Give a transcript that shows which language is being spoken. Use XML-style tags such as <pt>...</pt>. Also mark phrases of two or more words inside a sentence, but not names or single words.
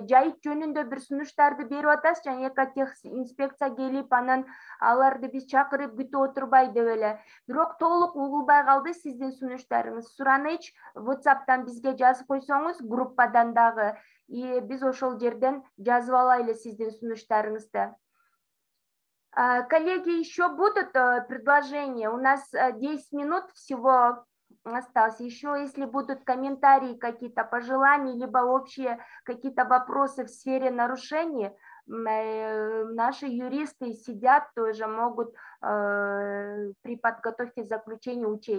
<ky>Жайыт жөнүндө бир сунуштарды берип атасыз, жана экотех инспекция келип, анан аларды биз чакырып күтүп отурбай деп эле. Бирок толук угулбай калды сиздин сунуштарыңыз. Сураныч, WhatsApp'тан бизге жазып койсоңуз, группадан дагы, и биз ошол жерден жазып алайлы сиздин сунуштарыңызды.</ky> <ru>Коллеги, еще будут предложения? У нас 10 минут всего осталось. Еще если будут комментарии, какие-то пожелания, либо общие какие-то вопросы в сфере нарушений, наши юристы сидят тоже, могут при подготовке заключения учесть.</ru>